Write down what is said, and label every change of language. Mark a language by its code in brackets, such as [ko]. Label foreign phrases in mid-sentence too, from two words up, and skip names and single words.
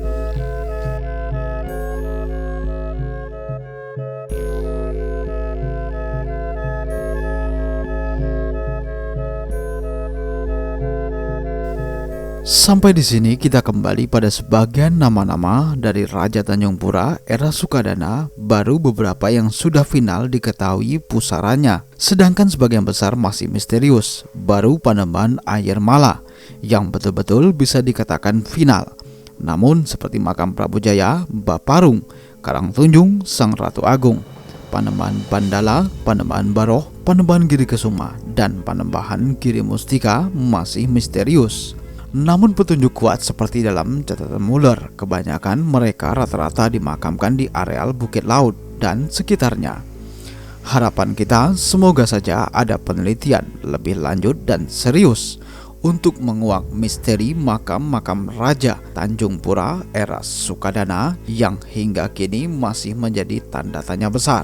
[id] Sampai di sini kita kembali pada sebagian nama-nama dari Raja Tanjung Pura era Sukadana, baru beberapa yang sudah final diketahui pusaranya. Sedangkan sebagian besar masih misterius, baru Panembahan Ayer Mala yang betul-betul bisa dikatakan final. Namun seperti makam Prabu Jaya, Baparung, Karangtunjung, Sang Ratu Agung, Panembahan Bandala, Panembahan Baroh, Panembahan Giri Kesuma, dan Panembahan Giri Mustika masih misterius. Namun petunjuk kuat seperti dalam catatan Muller, kebanyakan mereka rata-rata dimakamkan di areal Bukit Laut dan sekitarnya. Harapan kita semoga saja ada penelitian lebih lanjut dan serius untuk menguak misteri makam-makam Raja Tanjung Pura era Sukadana yang hingga kini masih menjadi tanda tanya besar.